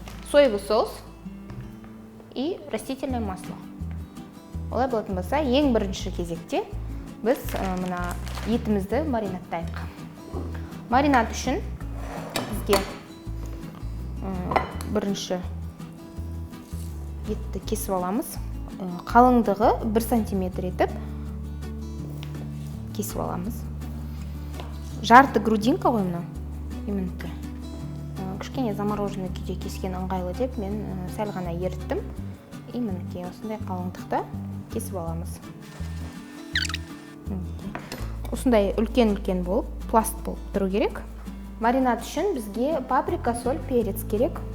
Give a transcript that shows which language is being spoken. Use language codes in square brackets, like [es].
[ru] Соевый соус и растительное масло. [kk] Олай болатын болса, ең бірінші кезекте біз мына етімізді маринаттайық. Маринад үшін бізге бірінші етті кесіп аламыз. Қалыңдығы 1 сантиметр етіп кесіп аламыз. Жарты грудинка ғой мынау, именно. Кішкене замороженный күйде кескен ыңғайлы деп мен сәл ғана еріттім. Именно осындай қалыңдықта кесіп аламыз. Осындай үлкен-үлкен болып, пласт болып тұру керек. Маринад үшін бізге паприка, соль, перец керек.